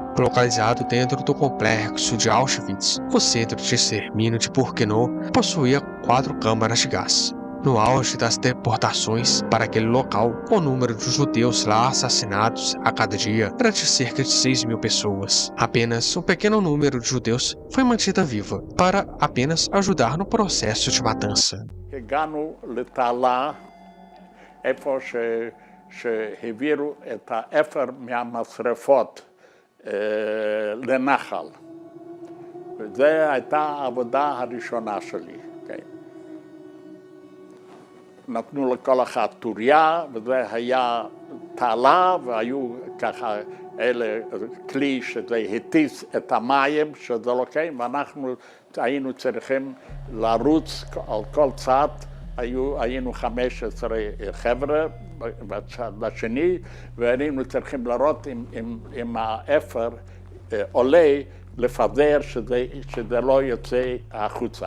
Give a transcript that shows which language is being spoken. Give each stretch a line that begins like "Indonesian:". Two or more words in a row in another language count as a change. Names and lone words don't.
Portuguese: Localizado dentro do complexo de Auschwitz, o centro de extermínio de Birkenau possuía 4 câmaras de gás. No auge das deportações para aquele local, o número de judeus lá assassinados a cada dia era de cerca de 6.000 pessoas. Apenas um pequeno número de judeus foi mantida viva, para apenas ajudar no processo de matança.
Hebrew: הגענו לתעלה, איפה שהעבירו את האפר מהמשרפות לנחל. וזו הייתה העבודה הראשונה שלי. נתנו לכל אחד טוריה, וזה היה תעלה, והיו ככה אלה כלי שזה הטיס את המים שזה לוקחים, ואנחנו היינו צריכים לרוץ על כל צד, היינו 15 חבר'ה בצד השני, והיינו צריכים לראות אם האפר עולה, לפזר שזה לא יוצא החוצה.